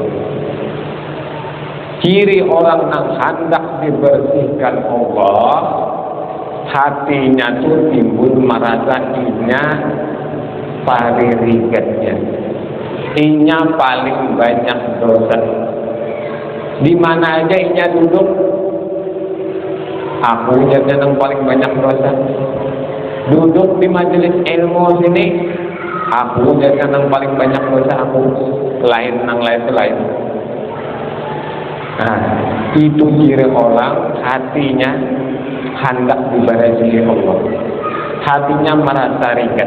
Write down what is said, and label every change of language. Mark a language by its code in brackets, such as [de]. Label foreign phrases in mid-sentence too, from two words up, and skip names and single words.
[bjn] Ciri orang yang hendak dibersihkan Allah, hatinya tuh timbul merasa inya paling ringannya, inya paling banyak dosa. Di mana aja inya duduk, aku jadi yang paling banyak dosa. Duduk di majelis ilmu sini, aku jadi yang paling banyak dosa. Aku lain selain. Itu ciri orang hatinya hendak diberkahi Allah, hatinya merasa ringan.